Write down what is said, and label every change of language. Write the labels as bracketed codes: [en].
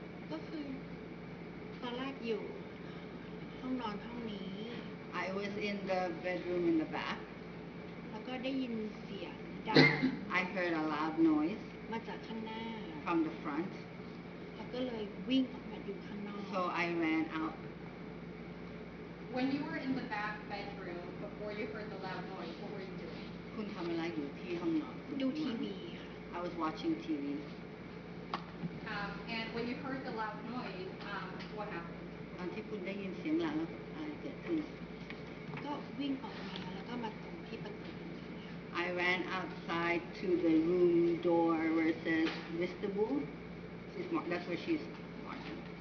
[th] ก็คือตอนแรกอยู่ห้องนอนห้องนี้ [en] I was in the bedroom in the back. [th] แล้วก็ได้ยินเสียงดัง [en] I heard a loud noise [th] มาจากข้างหน้า [en] from the front, [th] แล้วก็เลยวิ่งออกมาอยู่ข้างนอก [en] so I ran out. When you were in the back bedroom before you heard the loud noise, what were you doing? [th] คุณทำอะไรอยู่ที่ห้องนอน ดูทีวีค่ะ [en] I was watching TV. And when you heard the loud noise, what happened? [th] ตอนที่คุณได้ยินเสียงหลังอะไรเกิดขึ้น ก็วิ่งออกมาแล้วก็มาตรงที่ประตู [en] I ran outside to the room door where it says vestibule. That's where she's marking.